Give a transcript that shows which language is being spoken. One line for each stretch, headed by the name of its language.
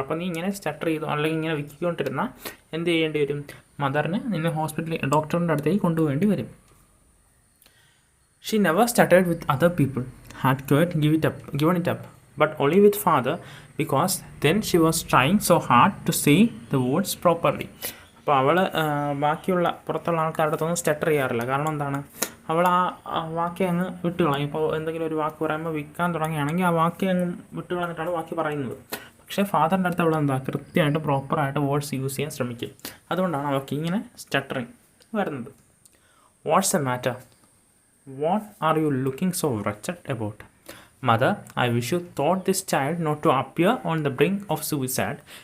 Malayalam: അപ്പോൾ നീ ഇങ്ങനെ സ്റ്റട്ടർ ചെയ്തു അല്ലെങ്കിൽ ഇങ്ങനെ വിക്കിക്കൊണ്ടിരുന്നാൽ എന്ത് ചെയ്യേണ്ടി വരും, മദറിന് നിന്നെ ഹോസ്പിറ്റലിൽ ഡോക്ടറിൻ്റെ അടുത്തേക്ക് കൊണ്ടുപോകേണ്ടി വരും.
English: "She never stuttered with other people, had quite given it up, but only with father, because then she was trying so hard to say the words properly."
Malayalam: അപ്പോൾ അവൾ ബാക്കിയുള്ള പുറത്തുള്ള ആൾക്കാരുടെ അടുത്തൊന്നും സ്റ്റട്ടർ ചെയ്യാറില്ല. കാരണം എന്താണ്, അവൾ ആ വാക്യം അങ്ങ് വിട്ടുകളയും. ഇപ്പോൾ എന്തെങ്കിലും ഒരു വാക്ക് പറയുമ്പോൾ വിൽക്കാൻ തുടങ്ങുകയാണെങ്കിൽ ആ വാക്യം അങ്ങ് വിട്ടുകളഞ്ഞിട്ടാണ് വാക്ക് പറയുന്നത്. പക്ഷേ ഫാദറിൻ്റെ അടുത്ത് അവൾ എന്താ കൃത്യമായിട്ട് പ്രോപ്പറായിട്ട് വേർഡ്സ് യൂസ് ചെയ്യാൻ ശ്രമിക്കും. അതുകൊണ്ടാണ് അവൾക്ക് ഇങ്ങനെ സ്റ്റട്ടറിങ് വരുന്നത്.
English: "What's the matter? What are you looking so wretched about? Mother, I wish you taught this child not to appear on the brink of suicide.